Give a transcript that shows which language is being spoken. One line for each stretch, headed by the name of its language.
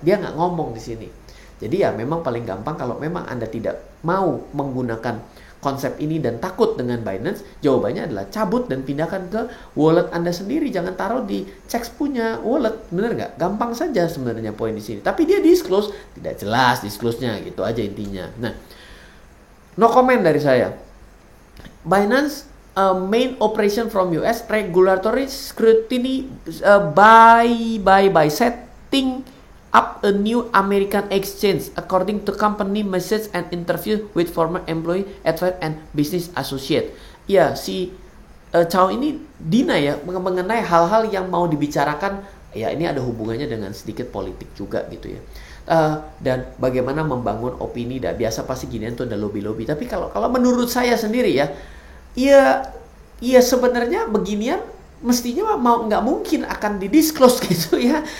Indonesian: Dia nggak ngomong di sini. Jadi ya memang paling gampang kalau memang Anda tidak mau menggunakan konsep ini dan takut dengan Binance, jawabannya adalah cabut dan pindahkan ke wallet Anda sendiri. Jangan taruh di Chex punya wallet. Bener nggak? Gampang saja sebenarnya poin di sini. Tapi dia disclose, tidak jelas disclose-nya, gitu aja intinya. Nah,
English: no comment
Indonesian: dari saya.
English: Binance main operation from US regulatory scrutiny by setting up a new American exchange, according to company message and interview with former employee, advisor, and business associate.
Indonesian: Ya, si Chow ini deny ya mengenai hal-hal yang mau dibicarakan. Ya, ini ada hubungannya dengan sedikit politik juga gitu ya. Dan bagaimana membangun opini. Dan biasa pasti ginian tuh ada lobby-lobby. Tapi kalau menurut saya sendiri ya, ya sebenarnya beginian mestinya mau nggak mungkin akan didisclose gitu ya.